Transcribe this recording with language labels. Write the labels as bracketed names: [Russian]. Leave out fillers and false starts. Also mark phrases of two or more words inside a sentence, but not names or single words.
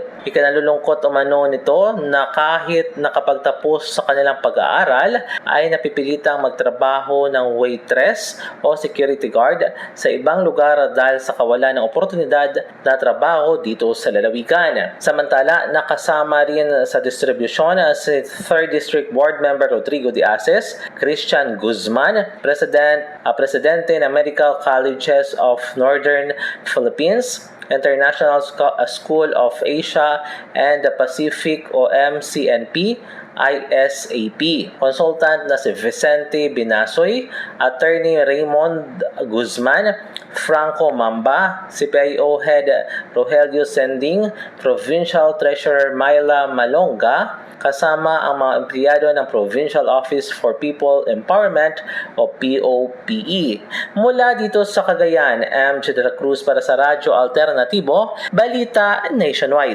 [Filipino] Ikinalulungkot umano nito na kahit nakapagtapos sa kanilang pag-aaral ay napipilitang magtrabaho ng waitress o security guard sa ibang lugar dahil sa kawalan ng oportunidad na trabaho dito sa lalawigan. Samantala, nakasama rin sa distribusyon si [English] 3rd District Board Member [Filipino] Rodrigo de Aces, Christian Guzman, Presidente ng Medical Colleges of Northern Philippines, International School of Asia and the Pacific o MCNP, ISAP. Consultant na si Vicente Binasoy, Attorney Raymond Guzman, Franco Mamba, [English] CPIO Head [Filipino] Rogelio Sending, [English] Provincial Treasurer [Filipino] Myla Malonga, kasama ang mga empleyado ng Provincial Office for People Empowerment o POPE. Mula dito sa Cagayan, MJ de la Cruz para sa Radyo Alternatibo, Balita Nationwide.